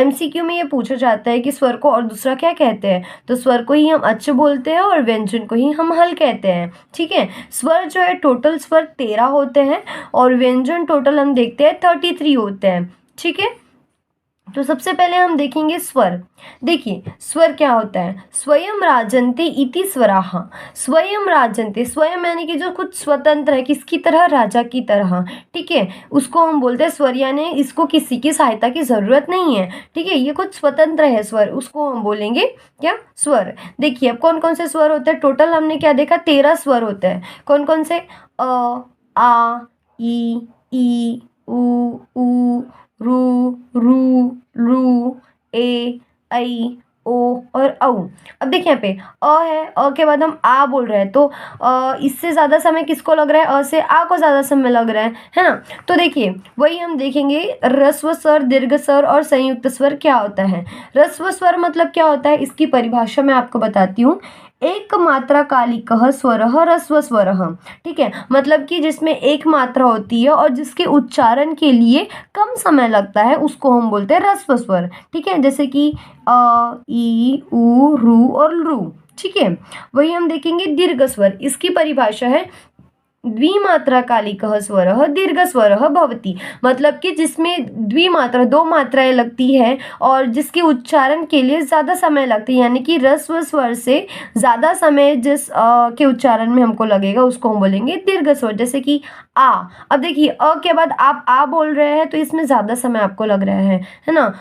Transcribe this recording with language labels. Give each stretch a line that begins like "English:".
Hindi: MCQ में ये पूछा जाता है कि स्वर को और दूसरा क्या कहते हैं, तो स्वर को ही हम अच बोलते हैं और व्यंजन को ही हम हल कहते हैं। ठीक है, स्वर जो है टोटल स्वर 13 होते हैं और व्यंजन टोटल हम देखते हैं 33 होते हैं। ठीक है, तो सबसे पहले हम देखेंगे स्वर। देखिए, स्वर क्या होता है?
Sanskrit: स्वयं राजन्ते इति स्वराः।
Hindi: स्वयं राजन्ते, स्वयं यानी कि जो खुद स्वतंत्र है, किसकी तरह? राजा की तरह। ठीक है, उसको हम बोलते हैं स्वर, यानी इसको किसी की सहायता की जरूरत नहीं है। ठीक है, ये खुद स्वतंत्र है स्वर, उसको हम बोलेंगे क्या? स्वर। देखिए, अब कौन कौन से स्वर होते हैं? टोटल हमने क्या देखा? 13 स्वर होते हैं। कौन कौन से? अ, आ, ई, उ, रू, रू, रू, ए, ऐ, ओ और औ। अब देखिए यहाँ पे अ है, अ के बाद हम आ बोल रहे हैं, तो इससे ज़्यादा समय किसको लग रहा है? अ से आ को ज़्यादा समय लग रहा है ना। तो देखिए, वही हम देखेंगे ह्रस्व स्वर, दीर्घ स्वर और संयुक्त स्वर क्या होता है। ह्रस्व स्वर मतलब क्या होता है, इसकी परिभाषा मैं आपको बताती हूँ।
Sanskrit: एक मात्रा कालिकः स्वरः ह्रस्व स्वरः।
Hindi: ठीक है, मतलब कि जिसमें एक मात्रा होती है और जिसके उच्चारण के लिए कम समय लगता है, उसको हम बोलते हैं ह्रस्व स्वर। ठीक है, जैसे कि अ, ई, उ, रू और लू। ठीक है, वही हम देखेंगे दीर्घ स्वर। इसकी परिभाषा है
Sanskrit: द्विमात्रा कालिकः स्वरः दीर्घ स्वरः भवति।
Hindi: मतलब कि जिसमें द्विमात्रा, दो मात्राएं लगती है और जिसके उच्चारण के लिए ज़्यादा समय लगता है, यानी कि ह्रस्व स्वर से ज़्यादा समय जिस के उच्चारण में हमको लगेगा, उसको हम बोलेंगे दीर्घ स्वर। जैसे कि आ। अब देखिए, अ के बाद आप आ बोल रहे हैं, तो इसमें ज़्यादा समय आपको लग रहा है ना।